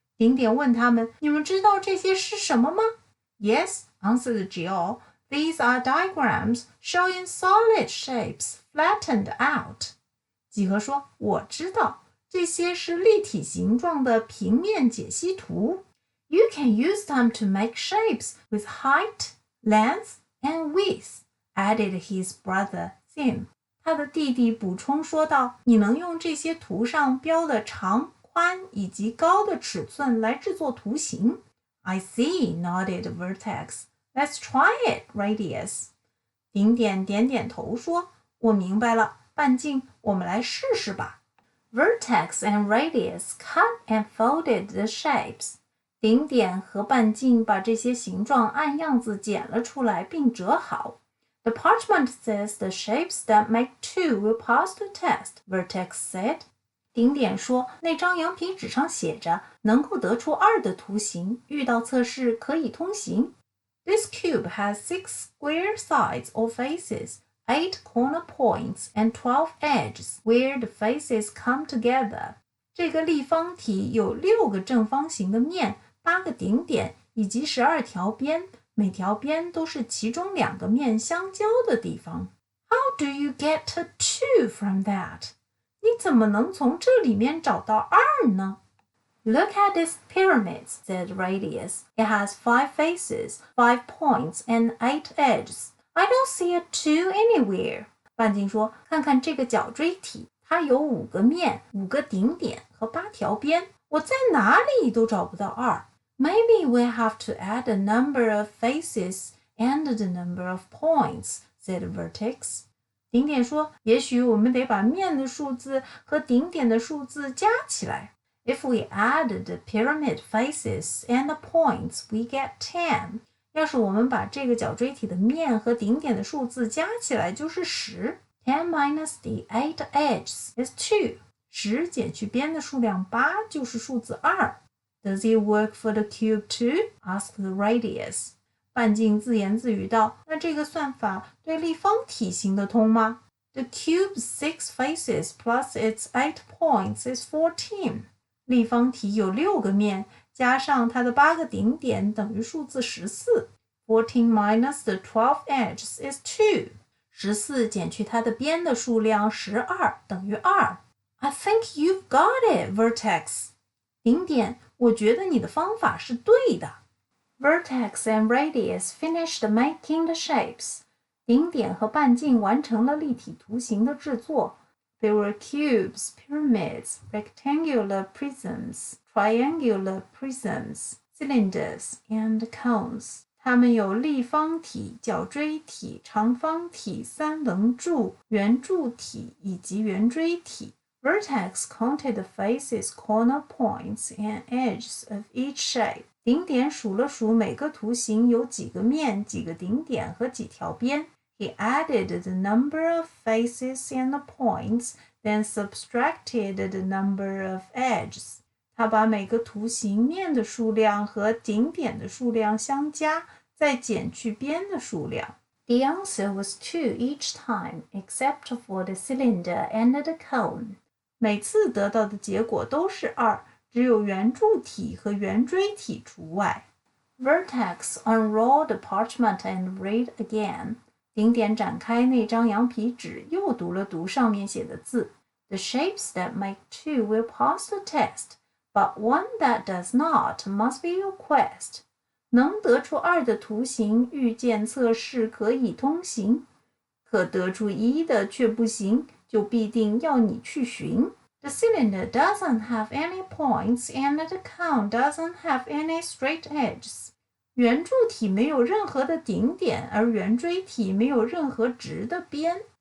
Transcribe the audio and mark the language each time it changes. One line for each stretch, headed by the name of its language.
Chinese: 顶点问他们，你们知道这些是什么吗？
English: Yes, answered Geehan. These are diagrams showing solid shapes flattened out.
Chinese: 几何说，我知道，这些是立体形状的平面解析图。
English: You can use them to make shapes with height, length, and width, added his brother Sim.
Chinese: 他的弟弟补充说道，你能用这些图上标的长、宽以及高的尺寸来制作图形。
English: I see, nodded Vertex. Let's try it, Radius.
Chinese: 顶点点点头说，我明白了，半径，我们来试试吧。
English: Vertex and Radius cut and folded the shapes.
Chinese: 顶点和半径把这些形状按样子剪了出来并折好。
English: The parchment says the shapes that make two will pass the test, Vertex said.
Chinese: 顶点说，那张羊皮纸上写着，能够得出2的图形，遇到测试可以通行。
English: This cube has 6 square sides or faces, 8 corner points, and 12 edges where the faces come together.
Chinese: 这个立方体有6个正方形的面，8个顶点，以及12条边，每条边都是其中2个面相交的地方。
English: How do you get a 2 from that?
Chinese: 你怎么能从这里面找到2呢？
English: Look at this pyramid, said Radius. It has 5 faces, 5 points, and 8 edges. I don't see a 2 anywhere.
Chinese: 半径说，看看这个角锥体，它有5个面、5个顶点和8条边，我在哪里都找不到2。
English: Maybe we'll have to add the number of faces and the number of points, said Vertex.
Chinese: 顶点说，也许我们得把面的数字和顶点的数字加起来。
English: If we add the pyramid faces and the points, we get 10.
Chinese: 要是我们把这个角锥体的面和顶点的数字加起来就是10。
English: 10 minus the 8 edges is 2.
Chinese: 10减去边的数量8就是数字2。
English: Does it work for the cube too? asked Radius.
Chinese: 半径自言自语道，那这个算法对立方体行得通吗？
English: The cube's 6 faces plus its 8 points is 14.
Chinese: 立方体有6个面，加上它的8个顶点等于数字14。
English: 14 minus the 12 edges is 2.
Chinese: 14减去它的边的数量12等于2。
English: I think you've got it, Vertex.
Chinese: 顶点，我觉得你的方法是对的。
English: Vertex and Radius finished making the shapes.
Chinese: 顶点和半径完成了立体图形的制作。
English: There were cubes, pyramids, rectangular prisms, triangular prisms, cylinders, and cones.
Chinese: 它们有立方体、角锥体、长方体、三棱柱、圆柱体以及圆锥体。
English: Vertex counted the faces, corner points, and edges of each shape.
Chinese: 顶点数了数每个图形有几个面、几个顶点和几条边。
English: He added the number of faces and the points, then subtracted the number of edges.
Chinese: 他把每个图形面的数量和顶点的数量相加，再减去边的数量。
English: The answer was 2 each time, except for the cylinder and the cone.
Chinese: 每次得到的结果都是2，只有圆柱体和圆锥体除外。
English: Vertex unrolled the parchment and read again.
Chinese: 顶点展开那张羊皮纸，又读了读上面写的字。
English: The shapes that make 2 will pass the test, but one that does not must be your quest.
Chinese: 能得出2的图形，遇见测试可以通行；可得出1的却不行，就必定要你去寻。
English: The cylinder doesn't have any points, and the cone doesn't have any straight edges.
Chinese: 圆柱体没有任何的顶点，而圆锥体没有任何直的边。